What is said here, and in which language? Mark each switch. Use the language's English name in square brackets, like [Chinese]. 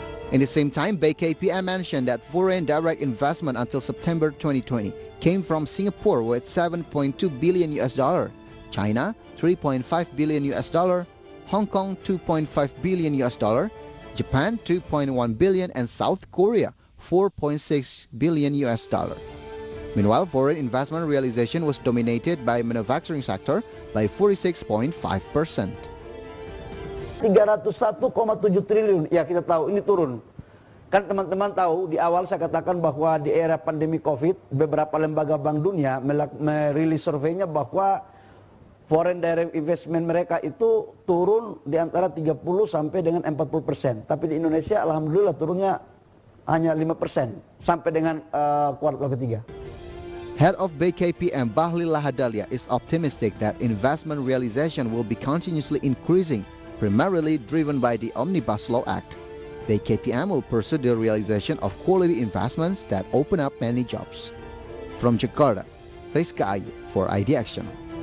[English] In the same time, BKPM mentioned that foreign direct investment until September 2020 came from Singapore with $7.2 billion, China $3.5 billion, Hong Kong $2.5 billion, Japan $2.1 billion, and South Korea $4.6 billion. Meanwhile, foreign investment realization was dominated by manufacturing sector by 46.5%. [Indonesian] 301,7 triliun, ya kita tahu ini turun. Kan teman-teman tahu di awal saya katakan bahwa di era pandemi COVID, beberapa lembaga Bank Dunia merilis surveinya bahwa foreign direct investment mereka itu turun di antara 30 sampai dengan 40%. Tapi di Indonesia alhamdulillah turunnya hanya 5% sampai dengan kuartal ketiga. [English] Head of BKPM, Bahlil Lahadalia, is optimistic that investment realization will be continuously increasing, primarily driven by the Omnibus Law Act. BKPM will pursue the realization of quality investments that open up many jobs. From Jakarta, Rizka Ayu for IDX Channel.